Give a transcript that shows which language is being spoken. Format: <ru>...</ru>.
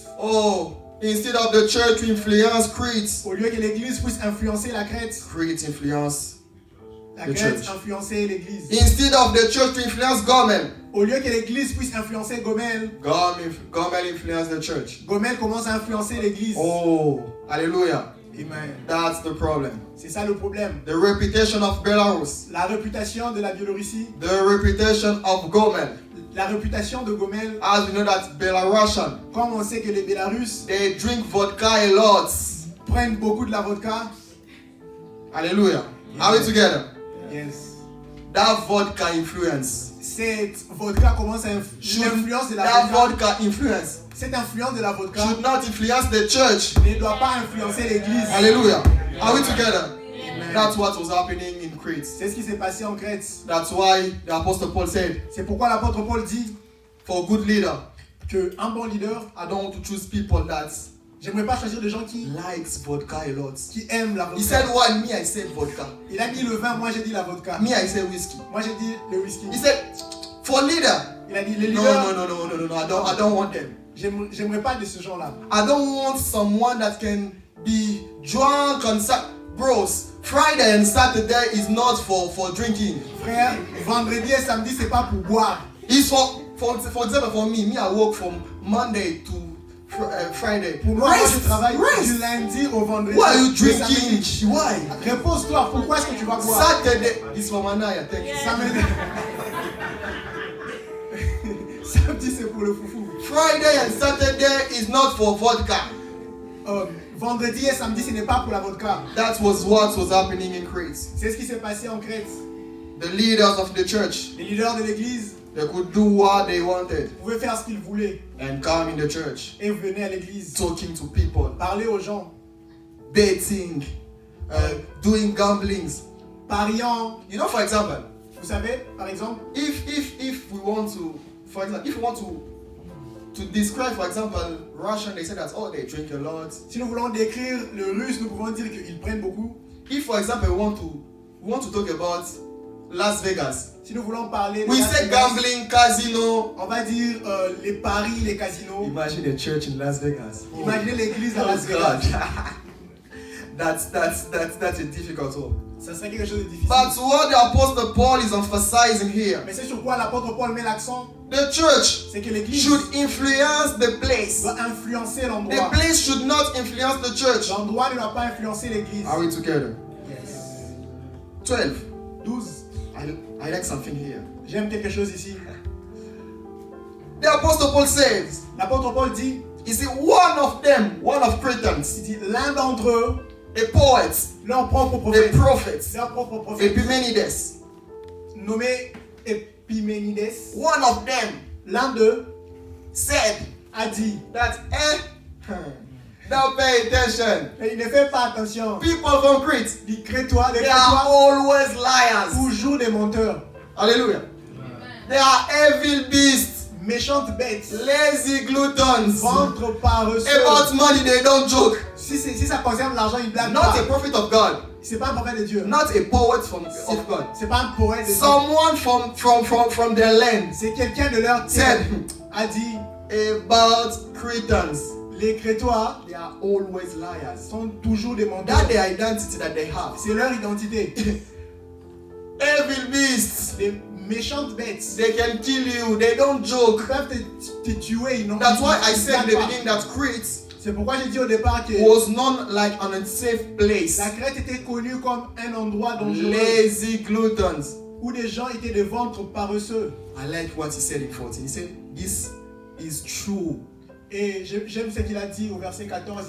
<en>Oh, instead of the church to influence Crete,</en> <fr>Au lieu que l'église puisse influencer la Crète,</fr> <en>Crete influenced</en> <fr>la</fr> <en>the</en> <fr>Crète</fr> <en>church.</en> <fr>influençait l'église.</fr> <en>Instead of the church to influence Gomel,</en> <fr>Au lieu que l'église puisse influencer Gomel,</fr> <en>Gomel influenced the church.</en> <fr>Gomel commence à influencer l'église.</fr> <en>Oh, hallelujah. Amen. That's the problem.</en> <fr>C'est ça le problème.</fr> <en>The reputation of Belarus,</en> <fr>La réputation de la Biélorussie,</fr> <en>the reputation of Gomel.</en> <fr>la réputation de Gomel,</fr> <en>As we know that Belarusian,</en> <fr>comme on sait que les Bélarusses</fr> <en>they drink vodka a lot.</en> <fr>prennent beaucoup de la vodka.</fr> <en>Hallelujah. Are we together? Yes. That vodka influence.</en> <fr>Cette vodka commence à l'influence de la</fr> <en>That</en> <fr>vodka.</fr> <en>vodka influence</en> <fr>Cette influence de la vodka</fr> <en>should not influence the church.</en> <fr>ne doit pas influencer l'église.</fr> <en>Hallelujah. Are we together? Amen. That's what was happening in Crete.</en> <fr>C'est ce qui s'est passé en Crète.</fr> <en>That's why the Apostle Paul said,</en> <fr>C'est pourquoi l'apôtre Paul dit</fr> <en>for a good leader,</en> <fr>qu'un bon leader,</fr> <en>I don't want to choose people that</en> <fr>j'aimerais pas choisir des gens qui</fr> <en>likes vodka a lot.</en> <fr>aiment la</fr> <en>He said</en> <fr>vodka.</fr> <en>wine, me I said vodka.</en> <fr>Il a dit le vin, moi j'ai dit la vodka.</fr> <en>Me I said whiskey.</en> <fr>Moi j'ai dit le whisky.</fr> <en>He said, for leader,</en> <fr>Il a dit les</fr> <en>no,</en> <fr>leaders,</fr> <en>no, I don't want them.</en> <fr>j'aimerais pas de ce genre-là.</fr> <en>I don't want someone that can be drunk on bros. Friday and Saturday is not for drinking.</en> <fr>Frère, vendredi et samedi c'est pas pour boire.</fr> <en>It's for example for me I work from Monday to Friday.</en> <fr>Pour moi, je</fr> <en>Rest,</en> <fr>travaille du</fr> <en>rest.</en> <fr>lundi au vendredi.</fr> <en>Why are you</en> <fr>Le</fr> <en>drinking?</en> <fr>samedi.</fr> <en>Why?</en> <fr>Repose-toi, pourquoi est-ce que tu vas boire?</fr> <en>Saturday is for Manaya. Thank you.</en> <fr>Samedi, samedi c'est pour le foufou.</fr> <en>Friday and Saturday is not for vodka.</en> <fr>Vendredi et samedi ce n'est pas pour la vodka.</fr> <en>That was what was happening in Crete.</en> <fr>C'est ce qui s'est passé en Crète.</fr> <en>The leaders of the church,</en> <fr>Les leaders de l'église</fr> <en>they could do what they wanted</en> <fr>pouvaient faire ce qu'ils voulaient</fr> <en>and come in the church,</en> <fr>et venaient à l'église</fr> <en>talking to people,</en> <fr>parler aux gens,</fr> <en>betting, doing gamblings.</en> <fr>pariant.</fr> <en>You know, for example,</en> <fr>Vous savez, par exemple,</fr> <en>if we want to, for example, if we want to describe, for example, Russian, they say that they drink a lot.</en> <fr>si nous voulons décrire le russe, nous pouvons dire qu'ils prennent beaucoup.</fr> <en>If, for example, we want to talk about Las Vegas,</en> <fr>Si nous voulons parler de</fr> <en>we</en> <fr>Las</fr> <en>say</en> <fr>Vegas,</fr> <en>gambling, casino.</en> <fr>on va dire les paris, les casinos.</fr> <en>Imagine a church in Las Vegas.</en> <fr>Imaginez l'église à</fr> <en>Oh</en> <fr>Las</fr> <en>God.</en> <fr>Vegas.</fr> <en>That's a difficult one.</en> <fr>Ça serait quelque chose de difficile.</fr> <en>But what the Apostle Paul is emphasizing here,</en> <fr>Mais c'est sur quoi l'apôtre Paul met l'accent,</fr> <en>the church</en> <fr>c'est que l'église</fr> <en>should influence the place.</en> <fr>doit influencer</fr> <en>The</en> <fr>l'endroit.</fr> <en>place should not influence the church.</en> <fr>L'endroit ne doit pas influencer l'église.</fr> <en>Are we together? Yes. 12.</en> <fr>12.</fr> <en>I like something here.</en> <fr>J'aime quelque chose ici.</fr> <en>The Apostle Paul says,</en> <fr>L'apôtre Paul dit,</fr> <en>you see, one of Cretans,</en> <fr>il dit l'un d'entre eux,</fr> <en>a poet,</en> <fr>leur propre</fr> <en>a</en> <fr>prophète,</fr> <en>prophet,</en> <fr>leur propre prophète,</fr> <en>Epimenides,</en> <fr>nommé Épiménides,</fr> <en>one of them</en> <fr>l'un d'eux</fr> <en>said</en> <fr>a dit,</fr> <en>that, don't pay attention.</en> <fr>mais il ne fait pas attention.</fr> <en>People from Crete,</en> <fr>Il dit, crée-toi, les</fr> <en>they are</en> <fr>crée-toi,</fr> <en>always liars.</en> <fr>toujours des menteurs,</fr> <en>Hallelujah. They are evil beasts,</en> <fr>méchantes bêtes,</fr> <en>lazy gluttons.</en> <fr>ventre paresseux.</fr> <en>About money, they don't joke.</en> <fr>Si ça concerne l'argent, il blague</fr> <en>Not</en> <fr>pas.</fr> <en>a prophet of God,</en> <fr>C'est pas un prophèt de Dieu.</fr> <en>not a poet of God.</en> <fr>C'est pas un poète de Dieu.</fr> <en>Someone from their land</en> <fr>C'est quelqu'un de leur terre</fr> <en>said</en> <fr>a dit,</fr> <en>about Cretans,</en> <fr>les Crétois</fr> <en>they are always liars.</en> <fr>sont toujours des menteurs.</fr> <en>That's the identity that they have.</en> <fr>C'est leur identité.</fr> <en>Evil beasts,</en> <fr>Des méchantes bêtes.</fr> <en>they can kill you, they don't</en> <fr>Ils</fr> <en>joke.</en> <fr>peuvent te tuer. Ils n'ont</fr> <en>That's why I</en> <fr>ils</fr> <en>said in</en> <fr>blaguent</fr> <en>the</en> <fr>pas.</fr> <en>beginning that Crete</en> <fr>C'est pourquoi j'ai dit au départ que</fr> <en>was known like an unsafe place.</en> <fr>la Crète était connue comme un endroit dangereux</fr> <en>Lazy gluttons.</en> <fr>où des gens étaient des ventres paresseux.</fr> <en>I like what he said in 14. He said, this is true.</en> <fr>Et j'aime ce qu'il a dit au verset 14.</fr>